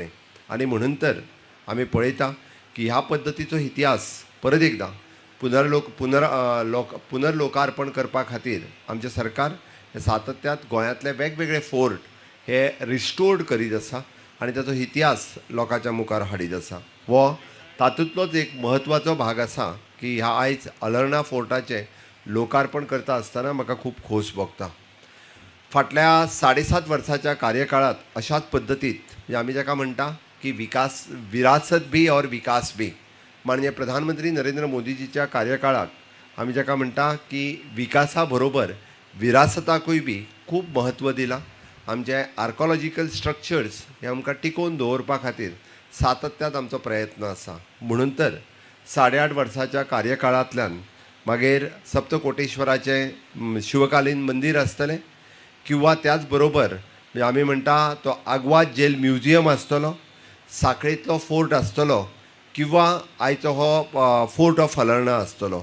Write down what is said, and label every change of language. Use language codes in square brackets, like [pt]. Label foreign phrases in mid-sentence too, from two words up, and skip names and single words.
[kok] आनी म्हणून तर आमी पळयता की ह्या पद्दतीचो इतिहास परत एकदां पुनर्लोकार्पण करपा खातीर आमचें सरकार हे सातत्यात गोंयांतले वेगवेगळे फोर्ट हे रिस्टोर्ड करीत आसा आनी ताचो इतिहास लोकांच्या मुखार हाडीत आसा। हो तातूंतलोच एक म्हत्वाचो भाग आसा की ह्या आयज अलोर्ना फोर्टाचें लोकार्पण करता आसतना म्हाका खूब खोस भोगता। फाटल्या 7.5 वर्साच्या कार्यकाळात अशाच पद्दतीत म्हणजे आमी जाका म्हणटा की [hi] विरासत भी और विकास भी, [kok] म्हणजे प्रधानमंत्री नरेंद्र मोदीजीच्या कार्यकाळात आमी जाका म्हणटा की विकासा बरोबर विरासताकूय बी खूब महत्व दिलां। आमचे [en] archaeological structures [kok] हे आमकां टिकोवन दवरपा खातीर सातत्यात आमचो प्रयत्न आसा। म्हणून तर 8.5 वर्साच्या कार्यकाळांतल्यान मागीर सप्तकोटेश्वराचें शिवकालीन मंदिर आसतलें किंवा त्याच बरोबर म्हणजे आमी म्हणटा तो आग्वाद जेल म्युजियम आसतलो, साखळेंतलो फोर्ट आसतलो किंवा आयचो हो फोर्ट ऑफ अलोर्ना आसतलो।